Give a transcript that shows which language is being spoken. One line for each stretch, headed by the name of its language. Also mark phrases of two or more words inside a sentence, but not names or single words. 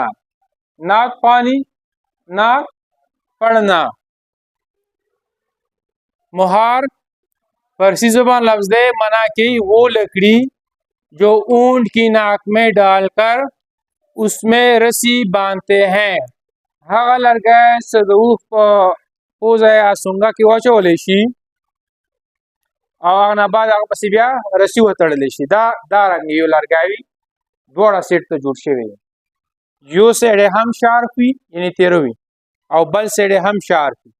Urdu: نعت خوانی نعت پڑھنا. مہار فارسی زبان لفظ معنی کی وہ لکڑی جو اونٹ کی ناک میں ڈال کر اس میں رسی باندھتے ہیں.
Pashto: هغه لرګی چې د اوښ په پوزه یا سونګه کې واچولی شي او هغه نه بعد هغه پسې بیا رسي وتړلی شي. دا رنګ یو لرګی وي دواړه سیټ ته جوړ شوی دی. یو سیډ یې هم شارپ وي یعنې تیره وي او بل سیډ یې هم شارپ وي.